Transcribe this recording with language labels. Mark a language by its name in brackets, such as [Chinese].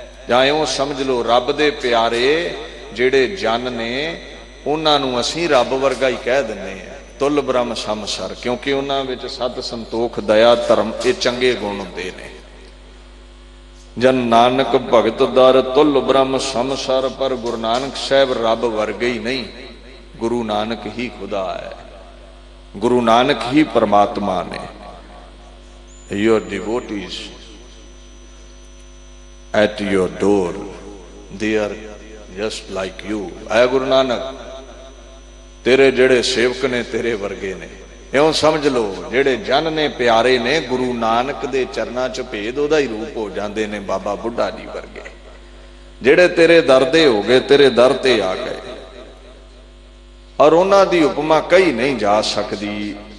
[Punjabi] ਜਾਂ ਇਉਂ ਸਮਝ ਲਓ ਰੱਬ ਦੇ ਪਿਆਰੇ ਜਿਹੜੇ ਜਨ ਨੇ ਉਹਨਾਂ ਨੂੰ ਅਸੀਂ ਰੱਬ ਵਰਗਾ ਹੀ ਕਹਿ ਦਿੰਦੇ ਹਾਂ, ਤੁਲ ਬ੍ਰਹਮ ਸੰਸਾਰ, ਕਿਉਂਕਿ ਉਹਨਾਂ ਵਿੱਚ ਸਤ, ਸੰਤੋਖ, ਦਇਆ, ਧਰਮ ਇਹ ਚੰਗੇ ਗੁਣ ਹੁੰਦੇ ਨੇ। ਜਨ ਨਾਨਕ ਭਗਤ ਦਰ ਤੁਲ ਬ੍ਰਹਮ ਸੰਸਾਰ। ਪਰ ਗੁਰੂ ਨਾਨਕ ਸਾਹਿਬ ਰੱਬ ਵਰਗੇ ਹੀ ਨਹੀਂ, ਗੁਰੂ ਨਾਨਕ ਹੀ ਖੁਦਾ ਹੈ, ਗੁਰੂ ਨਾਨਕ ਹੀ ਪਰਮਾਤਮਾ ਨੇ। [English] Your devotees at your door, they are just like you. [Punjabi] ਐ ਗੁਰੂ ਨਾਨਕ, ਤੇਰੇ ਜਿਹੜੇ ਸੇਵਕ ਨੇ ਤੇਰੇ ਵਰਗੇ ਨੇ। ਇਉਂ ਸਮਝ ਲਓ ਜਿਹੜੇ ਜਨ ਨੇ, ਪਿਆਰੇ ਨੇ, ਗੁਰੂ ਨਾਨਕ ਦੇ ਚਰਨਾਂ 'ਚ ਭੇਦ ਉਹਦਾ ਹੀ ਰੂਪ ਹੋ ਜਾਂਦੇ ਨੇ, ਬਾਬਾ ਬੁੱਢਾ ਜੀ ਵਰਗੇ। ਜਿਹੜੇ ਤੇਰੇ ਦਰ ਦੇ ਹੋ ਗਏ, ਤੇਰੇ ਦਰ ਤੇ ਆ ਗਏ, ਔਰ ਉਹਨਾਂ ਦੀ ਉਪਮਾ ਕਹੀ ਨਹੀਂ ਜਾ ਸਕਦੀ।